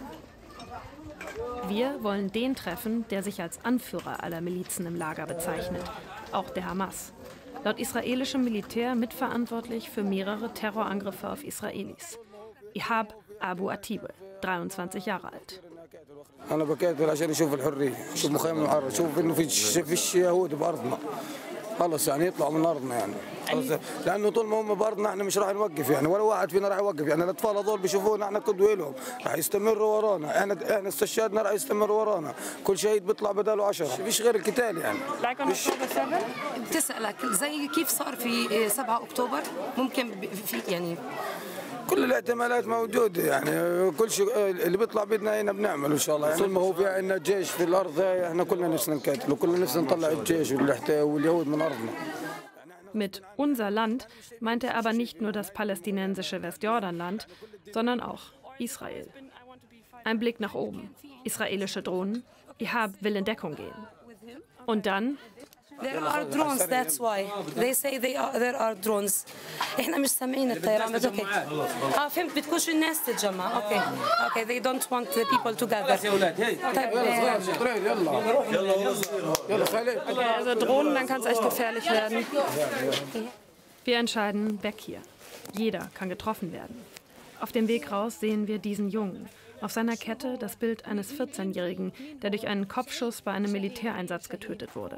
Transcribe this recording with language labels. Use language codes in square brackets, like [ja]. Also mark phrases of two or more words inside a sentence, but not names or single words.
[de] Wir wollen den treffen, der sich als Anführer aller Milizen im Lager bezeichnet, auch der Hamas. Laut israelischem Militär mitverantwortlich für mehrere Terrorangriffe auf Israelis. Ihab Abu Atibeh, 23 Jahre alt. [ar] أنا بكيت عشان أشوف الحرية، أشوف مخيم العرب، أشوف إنه فيش يهود بأرضنا. خلص يعني يطلعوا من أرضنا يعني. لأنه طول ما هم بأرضنا إحنا مش راح نوقف يعني ولا واحد فينا راح يوقف يعني الأطفال هذول بيشوفونا إحنا قدوة لهم راح يستمروا ورانا إحنا استشهدنا راح يستمروا ورانا كل شهيد بيطلع بداله 10 فيش غير القتال يعني. بتسألك زي كيف صار في 7 أكتوبر ممكن في يعني كل الاحتمالات موجودة يعني كل شيء اللي بيطلع بدنا هنا بنعمله إن شاء الله يعني طول ما هو في عندنا جيش في الأرض إحنا كلنا نفسنا نقاتل وكلنا نفسنا نطلع الجيش واليهود من أرضنا. [de] Mit unser Land meint er aber nicht nur das palästinensische Westjordanland, sondern auch Israel. Ein Blick nach oben. Israelische Drohnen. Ihab will in Deckung gehen. Und dann... [en] There are drones, that's why. They say there are drones. [ar] احنا مش سامعين الطيران بس اوكي. فهمت بتكون شو الناس تتجمع. اوكي. [en] Okay, they don't want the people to gather. [de] Okay, also Drohnen, dann kann es echt gefährlich werden. Wir entscheiden, weg hier. Jeder kann getroffen werden. Auf dem Weg raus sehen wir diesen Jungen. Auf seiner Kette das Bild eines 14-Jährigen, der durch einen Kopfschuss bei einem Militäreinsatz getötet wurde.